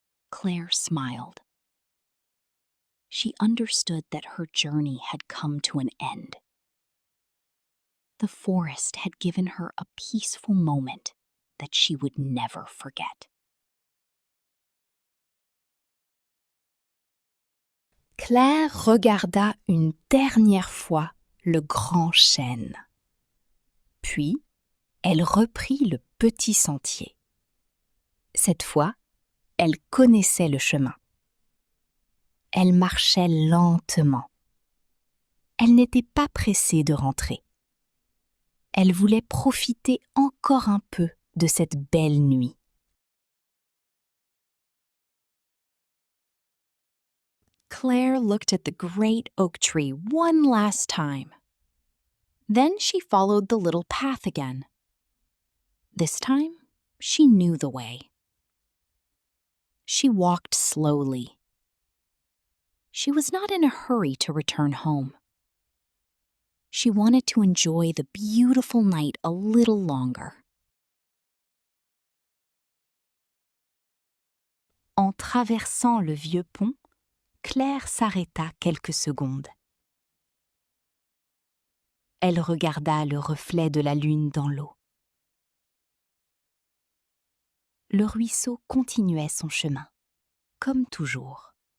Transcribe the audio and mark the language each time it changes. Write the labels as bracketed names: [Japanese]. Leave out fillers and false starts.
[English] Claire smiled. She understood that her journey had come to an end. The forest had given her a peaceful moment that she would never forget. [French] Claire regarda une dernière fois le grand chêne. Puis, elle reprit le petit sentier. Cette fois, elle connaissait le chemin. Elle marchait lentement. Elle n'était pas pressée de rentrer. Elle voulait profiter encore un peu de cette belle nuit. [English] Claire looked at the great oak tree one last time. Then she followed the little path again. This time, she knew the way. She walked slowly. She was not in a hurry to return home. She wanted to enjoy the beautiful night a little longer. [French] En traversant le vieux pont, Claire s'arrêta quelques secondes. Elle regarda le reflet de la lune dans l'eau. Le ruisseau continuait son chemin, comme toujours.